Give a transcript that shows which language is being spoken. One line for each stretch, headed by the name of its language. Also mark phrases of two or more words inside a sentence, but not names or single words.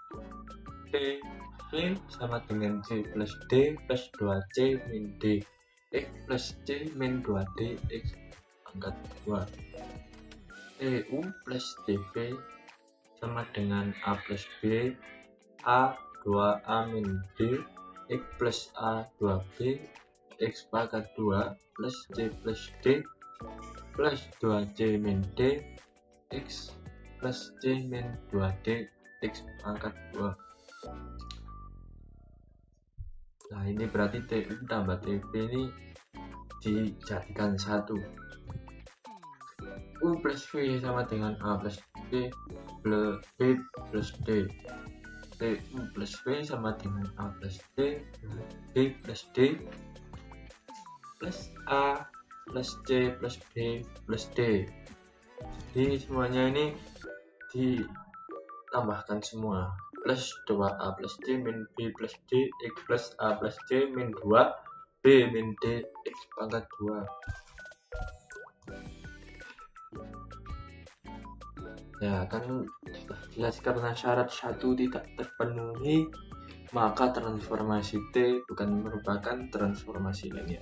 Indonesian: V sama dengan C plus D plus 2C min D X plus C min 2D X pangkat 2. TU plus TV sama dengan A plus B A 2A min D X plus A 2B X pangkat 2 plus C plus D plus 2C min D X plus C min 2D X pangkat 2. Nah, ini berarti TU tambah TV ini dijadikan 1. U plus V sama dengan A plus B plus D. TU plus V sama dengan A plus D, B plus D, plus A plus C plus B plus D. Jadi semuanya ini ditambahkan semua. Plus 2A plus C min B plus D X plus A plus C min 2 B min D X pangkat 2. Ya kan jelas, karena syarat 1 tidak terpenuhi maka transformasi T bukan merupakan transformasi linear.